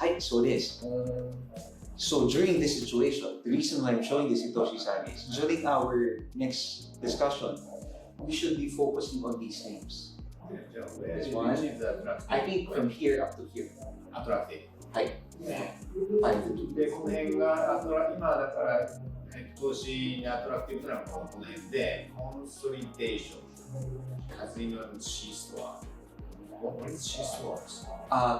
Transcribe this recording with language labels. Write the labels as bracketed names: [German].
[English] So this. So during this situation, the reason why I'm showing this Hitoshi-san is during our next discussion, we should be focusing on these names. This one, I think from here up to here. Attractive. [Japanese] はい。で、この辺が今だから投資にアトラクティブなのはこの辺で、コンソリデーション、カズイノの C ストア。 [English] What is C ストア？